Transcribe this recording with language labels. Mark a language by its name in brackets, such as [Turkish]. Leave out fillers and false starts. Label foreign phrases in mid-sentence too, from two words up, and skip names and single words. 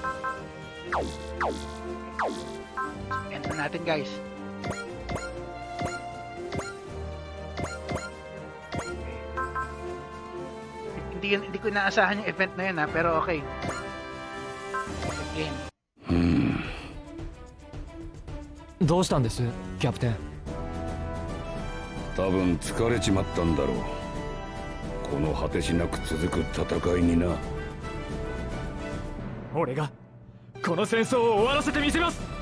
[Filipino] End na natin guys. Hindi ko inaasahan yung event na yun ha, pero okay. Game. [Japanese] どうしたんです、キャプテン。多分疲れちまったんだろう。この果てしなく続く戦いにな。俺がこの戦争を終わらせてみせます。